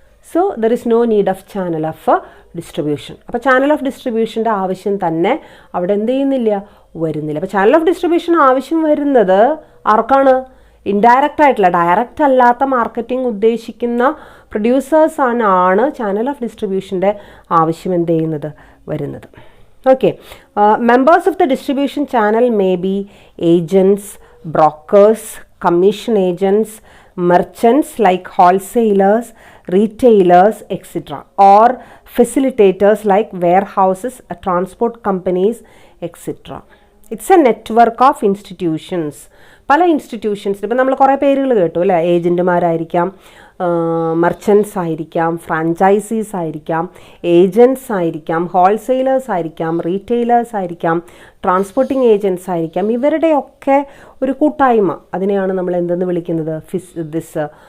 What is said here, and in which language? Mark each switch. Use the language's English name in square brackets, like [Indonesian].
[English] So there is no need of channel of distribution. [Malayalam] അപ്പോൾ channel of ഡിസ്ട്രിബ്യൂഷൻ്റെ ആവശ്യം തന്നെ അവിടെ എന്ത് ചെയ്യുന്നില്ല, വരുന്നില്ല. അപ്പോൾ ചാനൽ ഓഫ് ഡിസ്ട്രിബ്യൂഷൻ ആവശ്യം വരുന്നത് ആർക്കാണ്? ഇൻഡയറക്റ്റ് ആയിട്ടുള്ള, ഡയറക്റ്റ് അല്ലാത്ത മാർക്കറ്റിംഗ് ഉദ്ദേശിക്കുന്ന പ്രൊഡ്യൂസേഴ്സാണ് ചാനൽ ഓഫ് ഡിസ്ട്രിബ്യൂഷൻ്റെ ആവശ്യം എന്ത് ചെയ്യുന്നത്, വരുന്നത്. [English] Okay, members of the distribution channel may be agents, brokers, commission agents, merchants like wholesalers, retailers, etc. or facilitators like warehouses, transport companies, etc. It's a network of institutions. [Malayalam] പല institutions, ഇപ്പം നമ്മൾ കുറേ പേരുകൾ കേട്ടു അല്ലേ? ഏജൻറ്റുമാരായിരിക്കാം, മർച്ചൻസ് ആയിരിക്കാം, franchisees ആയിരിക്കാം, agents ആയിരിക്കാം, ഹോൾസെയിലേഴ്സ് ആയിരിക്കാം, റീറ്റെയിലേഴ്സ് ആയിരിക്കാം, ട്രാൻസ്പോർട്ടിംഗ് ഏജൻറ്റ്സ് ആയിരിക്കാം. ഇവരുടെയൊക്കെ ഒരു കൂട്ടായ്മ, അതിനെയാണ് നമ്മൾ എന്തെന്ന് വിളിക്കുന്നത്, ദിസ്